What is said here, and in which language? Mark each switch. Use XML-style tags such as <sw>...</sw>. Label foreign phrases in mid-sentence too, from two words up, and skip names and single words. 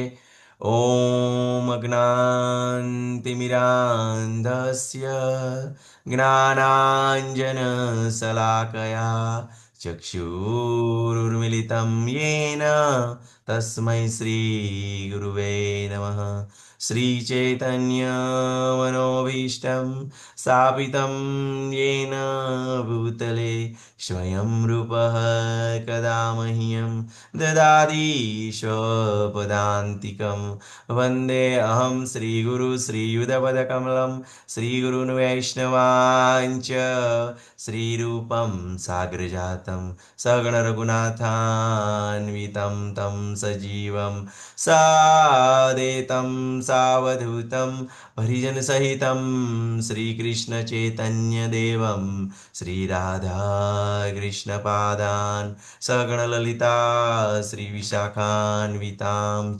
<sa>ઓમ અજ્ઞાનતિમિરાન્ધસ્ય જ્ઞાનાંજન શલાકયા ચક્ષુરુર્મિલિતમ યેન તસ્મૈ શ્રી ગુરુવે નમઃ. શ્રી ચૈતન્ય મનોભીષ્ટમ સ્થાપિતમ યેન ભૂતલે स्वयं रूपः कदा मह्यं ददाति स्वपदान्तिकं वन्दे अहं श्रीगुरु श्रीयुधपदकमलं श्रीगुरुन् वैष्णवाञ्च श्रीरूपं साग्रजातं सगणरघुनाथान्वितं तं सजीवं सादेतं सावधूतं परिजनसहितं श्रीकृष्णचैतन्यदेवं श्रीराधा कृष्णपादान् सगणललिता श्रीविशाखान्वितां च.</sa>